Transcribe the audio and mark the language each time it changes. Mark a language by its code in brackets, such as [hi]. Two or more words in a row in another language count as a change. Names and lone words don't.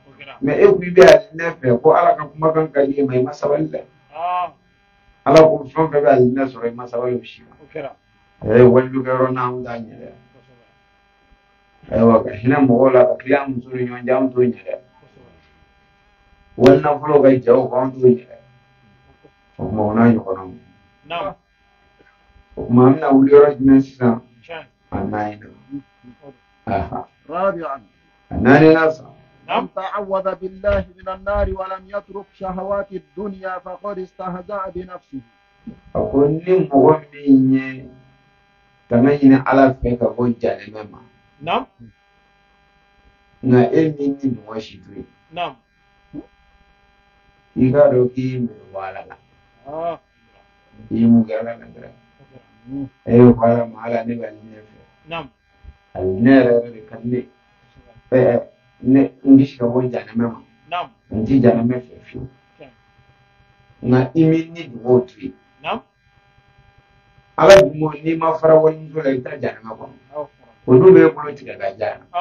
[bm] mais e ko i bɛ alinɛ fɛ ko ala ka kumakan ka di e ma i ma sabali dɛ ala ko fɛn fɛn bɛ alinɛ sɔrɔ i ma sabali o si kan walilikɛyɔrɔ n'an t'a ɲɛ dɛ ayiwa ka hinɛ mɔgɔw la ka tila an muso ni ɲɔgɔn cɛ an t'o ɲɛ dɛ wali nafolo ka jaw kan an t'o ɲɛ dɛ o tuma o n'a ɲɔgɔnnaw o tuma an bɛna wuli yɔrɔ jumɛn sisan a naani [ar] رابعا sa من تعوذ بالله من النار ولم يترك شهوات الدنيا فقد استهزأ بنفسه [bm] a ko ni mɔgɔ min ye tanga ɲini ala fɛ ka bɔ jahanɛmɛ ma nka e min ni mɔgɔ si to yen i k'a dɔn k'i minɛ bɔ ala la i mun kɛ ala la dɛrɛ e ye ko ala ma ala ne bɛ alinɛ fɛ alinɛ yɛrɛ de ka di ne n bɛ se ka bɔ jahanɛmɛ ma n ti jahanɛmɛ fɛ fiyewu nka i min ni mɔgɔw to yen ala dun n'i ma fara walimuso la i bɛ taa jahanɛmɛ kɔnɔ o dun bɛ bolo tigɛ ka diya